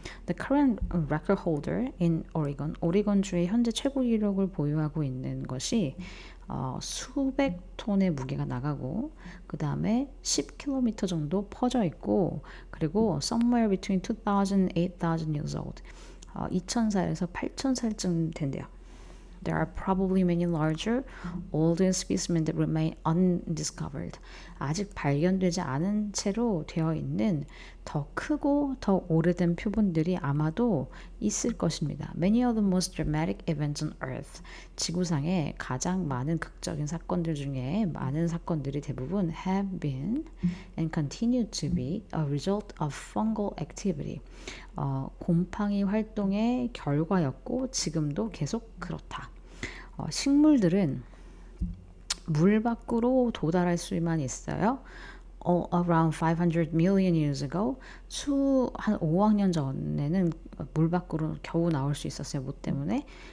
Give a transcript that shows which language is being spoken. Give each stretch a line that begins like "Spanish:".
English: The current record holder in Oregon,
Korean: 오레곤주의 현재 최고 기록을 보유하고 있는 것이 수백 톤의 무게가 나가고 그 다음에 10km 정도 퍼져 있고, 그리고
English: somewhere between 2000 and 8000 years old,
Korean: 2000살에서 8000살쯤 된대요.
English: There are probably many larger, older specimens that remain undiscovered.
Korean: 아직 발견되지 않은 채로 되어 있는 더 크고 더 오래된 표본들이 아마도 있을 것입니다.
English: Many of the most dramatic events on Earth.
Korean: 지구상의 가장 많은 극적인 사건들 중에 많은 사건들이 대부분
English: have been and continue to be a result of fungal activity.
Korean: 곰팡이 활동의 결과였고 지금도 계속 그렇다. 식물들은 물 밖으로 도달할 수만 있어요. Around 500 million years ago, 한 5억 년 전에는 물 밖으로 겨우 나올 수 있었어요. 뭐 때문에?